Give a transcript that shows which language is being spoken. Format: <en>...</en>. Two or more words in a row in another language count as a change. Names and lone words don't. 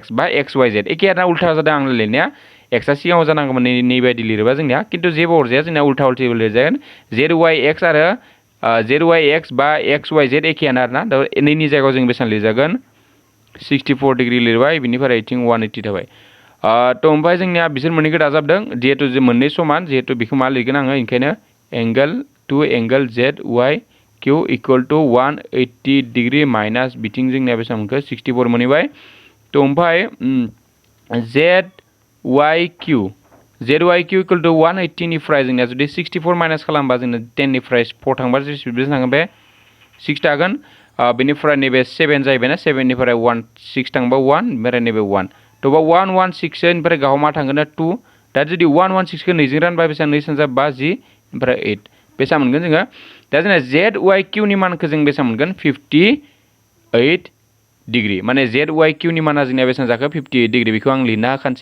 <brx>बा XYZ एखे आरोना उल्था जादों आं लिरनाया एक्सआ सिगाङाव जानांगौमोन नैबायदि लिरोबा जोंनिया खिन्थु जेबो अरजाया जोंनिया उल्था लिरजागोन ZYX आरो ZYX बा XYZ एखेयानो आरोना दा नैनि जायगायाव जों बेसेबां लिरजागोन 64 डिग्री लिरबाय बिनिफ्राय इथिं 180 थाबाय थ' ओमफ्राय जोंनिया बिसोर मोननैखौ दाजाबदों जिहेतु जों मोननै समान जिहेतु बेखौ मा लिरगोन आङो ओंखायनो एंगोल ZYQ</brx> <en>equal to 180 degree minus</en> <brx>बिथिं जोंनिया बेसेबां मोनखो 64 मोनहैबाय थ' ओमफ्राय ZYQ</brx> <en>equal to</en> <brx>180 निफ्राय जोंनिया जुदि 64 माइनास खालामबा जोंनो 10 निफ्राय 4 थांबा बेसेबां थांगोन बे 6 थागोन बेनिफ्राय नैबे 7 जाहैबायना 7 निफ्राय 1 6 थांबा 1 ओमफ्राय नैबे 1 थ' बा 116 ओमफ्राय गाहाव मा थांगोन 2 दा जुदि 116 खौ 2 जों रानबा बेसेबां 2 सानजा 5 10 ओमफ्राय 8 बेसेबां मोनगोन जोङो दा जोंना ZYQ नि मानखौ जों बेसेबां मोनगोन 58 डिग्री माने ZYQ नि माना जोंनिया बेसेबां जाखो 58 डिग्री बेखौ आं लिरना होखानोसै</brx>